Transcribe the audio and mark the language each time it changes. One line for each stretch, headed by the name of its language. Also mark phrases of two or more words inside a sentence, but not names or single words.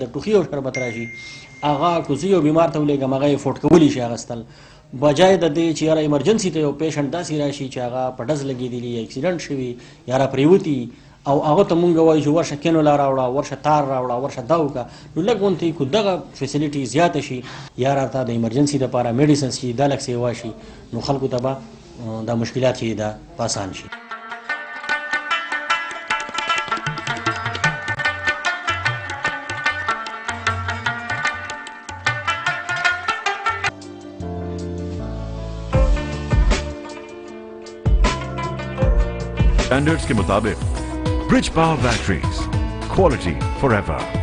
Pashto: د ټوخي شربت راشي هغه که زه یو بیمار ته ولېږم هغه یې فوټ کولی شي اخیستل بجای د دې چې یاره ایمرجنسي ته یو پیشنټ داسې راشي چې هغه په ډز لګېدلي یا اکسیډنټ شوي یا را پرېوتي او هغه ته مونږ وایو چې ورشه کینولا راوړه ورشه تار راوړه ورشه دا وکړه نو لږ غونتې که دغه فیسیلیټي زیاته شي یا راته د ایمرجنسي دپاره میډیسنس چې دا لږ سیوا شي نو خلکو ته به دا مشکلات چې دا په اسان شي
Urdu: اسٹینڈرڈز کے مطابق برج پاور بیٹریز
English: quality forever.